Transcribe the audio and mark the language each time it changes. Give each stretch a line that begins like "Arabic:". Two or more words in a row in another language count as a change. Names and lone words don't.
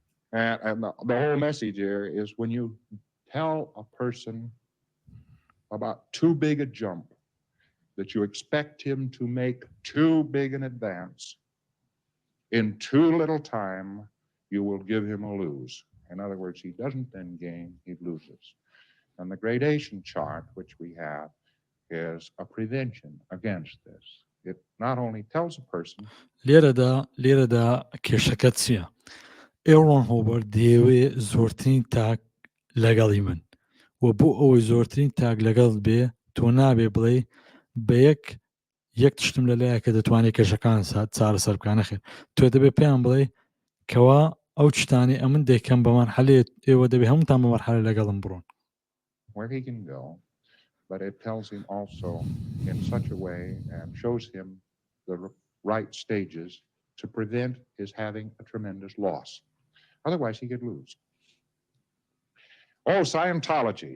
English: And the whole message here is when you tell a person about too big a jump, that you expect him to make too big an advance in too little time, you will give him a lose. In other words, he doesn't then gain, he loses. And the gradation chart, which we have, is a prevention against this. It not only tells a person
Central Kurdish: لێرەدا کێشەکەت چییە؟ ئێڕۆن هۆبەر دەیەوێ زۆرترین تاک لەگەڵی من و بۆ ئەوەی زۆرترین تاک لەگەڵ بێ تۆ نابێ بڵێ بە یەک تشتم لەلایە کە دەتوانێت کێشەکان چارەسەر بکە نەخێر تۆ دەبێ پێیان بڵێ کەوا ئەو تشتانی ئەمن دەیکەم بە مەرحەلێت ئێوە دەبێ هەمووتان بە مەرحەلە لەگەڵم بڕۆن.
English: where he can go, but it tells him also in such a way and shows him the right stages to prevent his having a tremendous loss. Otherwise, he could lose. Oh, Scientology.